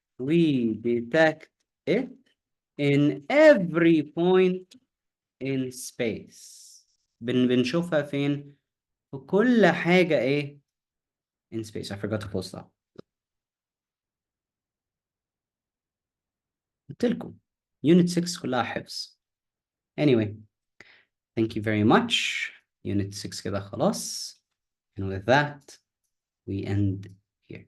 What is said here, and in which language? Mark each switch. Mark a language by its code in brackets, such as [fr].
[en] We detect it in every point in space. [ar] بنشوفها فين؟ في كل حاجة ايه؟ [en] in space. I forgot to post that. [ar] قلت لكم unit 6 كلها حفظ. [en] Anyway, thank you very much. Unit 6 [ar] كده خلاص. [en] And with that, we end here.